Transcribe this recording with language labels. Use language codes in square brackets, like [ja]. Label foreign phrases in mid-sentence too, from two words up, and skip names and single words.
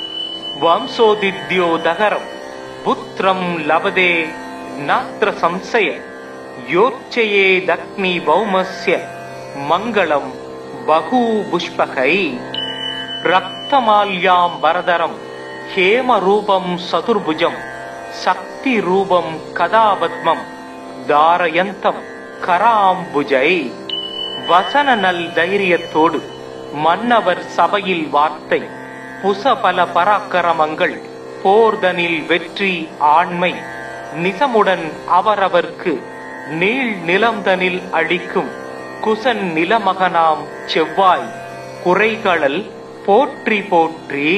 [sa] वंशोदिद्योदहरं पुत्रं लभते नात्र संशय योच्चयेदग्नि भौमस्य मंगलं बहुपुष्पकै। रक्तमाल्याम्बरधरं हेमरूपं चतुर्भुजं शक्तिरूपं कदापद्मं धारयन्तं कराम्बुजै। [ta] வசன நல் தைரியத்தோடு மன்னவர் சபையில் வார்த்தை புசபல பராக்கிரமங்கள் போர்தனில் வெற்றி ஆண்மை நிசமுடன் அவரவர்க்கு நீள் நிலம்தனில் அளிக்கும் குசன் நிலமகனாம் செவ்வாய் குறைகளல் போற்றி போற்றி।